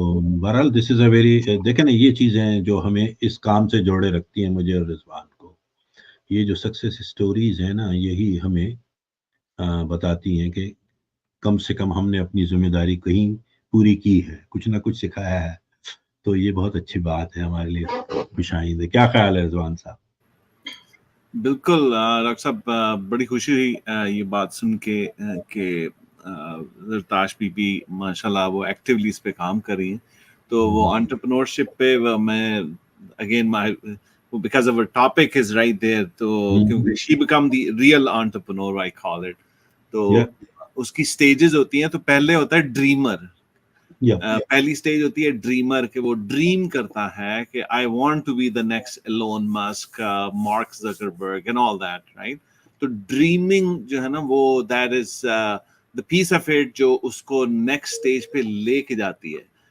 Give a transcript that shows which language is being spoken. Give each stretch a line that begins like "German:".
Urdu: تو بہرحال
English: this is a very,
Urdu: دیکھیں نا یہ چیزیں جو ہمیں اس کام سے جوڑے رکھتی ہیں مجھے اور رضوان کو, یہ جو سکسیس اسٹوریز ہیں نا, یہی ہمیں بتاتی ہیں کہ کم سے کم ہم نے اپنی ذمہ داری کہیں پوری کی ہے, کچھ نہ کچھ سکھایا ہے. تو یہ بہت اچھی بات ہے ہمارے لیے خوشائند ہے. کیا خیال ہے رضوان صاحب؟ بالکل ڈاکٹر صاحب, بڑی خوشی ہوئی یہ بات سن کے کہ زرتاش بی بی ماشاء اللہ وہ ایکٹیولی اس پہ کام کر رہی ہیں. تو وہ انٹرپرنورشپ پہ میں again
English: because of our topic is right there,
Urdu: تو کیونکہ
English: she become the real entrepreneur I call it.
Urdu: تو اس کی سٹیجز ہوتی ہیں. تو پہلے ہوتا ہے ڈریمر, پہلی سٹیج ہوتی ہے ڈریمر, کہ وہ ڈریم کرتا ہے کہ
English: I want to be the next Elon Musk, Mark Zuckerberg and all that, right?
Urdu: تو ڈریمنگ جو ہے نا وہ
English: that is the piece of it
Urdu: جو اس کو نیکسٹ سٹیج پہ لے کے جاتی ہے.